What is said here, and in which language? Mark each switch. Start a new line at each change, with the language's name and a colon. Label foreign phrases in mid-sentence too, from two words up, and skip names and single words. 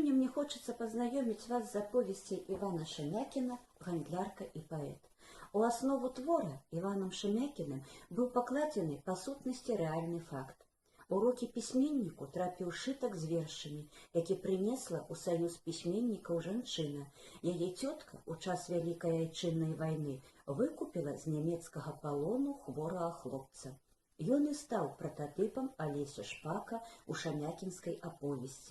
Russian: хочется познакомить вас с оповестью Ивана Шемякина «Гандлярка и поэт».
Belarusian: У основу твора Иваном Шемякиным был покладены по сутнасці рэальны факт. У рукі пісьменніку трапіў сшытак з вершамі, які прынесла ў саюз пісьменнікаў жанчына. Яе цётка ў час Вялікай Айчыннай вайны выкупіла з нямецкага палону хворага хлопца. Ён і стаў прататыпам Алесі Шпака ў шамякінскай аповесці.